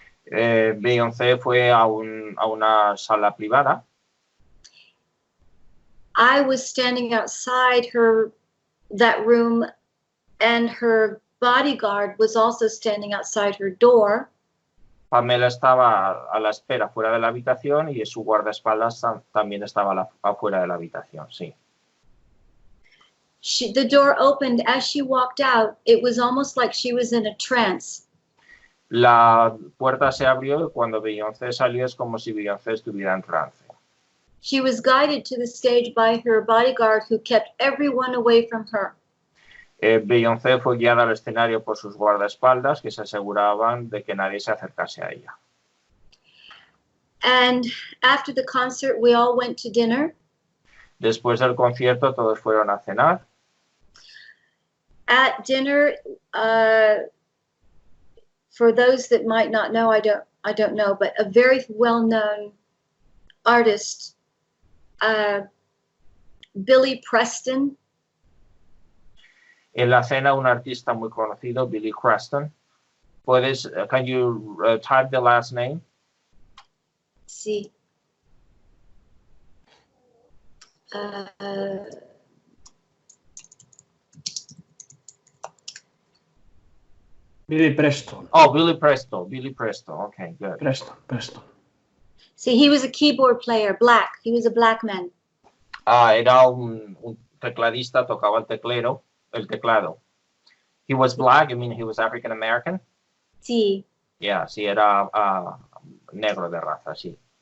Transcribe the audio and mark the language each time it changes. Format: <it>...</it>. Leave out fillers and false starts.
<es>Beyoncé fue a una sala privada.</es> <en>I was standing outside that room, and her bodyguard was also standing outside her door.</en> <es>Pamela estaba a la espera fuera de la habitación y su guardaespaldas también estaba afuera de la habitación, sí.</es> <en>The door opened as she walked out. It was almost like she was in a trance.</en> <es>La puerta se abrió y cuando Beyoncé salió es como si Beyoncé estuviera en trance.</es> <en>She was guided to the stage by her bodyguard who kept everyone away from her.</en> <es>Beyoncé fue guiada al escenario por sus guardaespaldas que se aseguraban de que nadie se acercase a ella.</es> <en>And after the concert, we all went to dinner.</en> <es>Después del concierto todos fueron a cenar.</es> <en>At dinner, for those that might not know, I don't know, but a very well-known artist, Billy Preston.</en> <es>En la cena, un artista muy conocido, Billy Preston.</es> <en>Can you type the last name?</en> <es>Sí.</es> <en>Billy Preston. Oh, Billy Preston. Okay, good. Preston. See, he was a keyboard player, black. He was a black man.</en> <es>Era un tecladista, tocaba el teclado.</es> <en>He was black, I mean, he was African American?</en> <es>Sí. Yeah, sí, era negro de raza, sí.</es>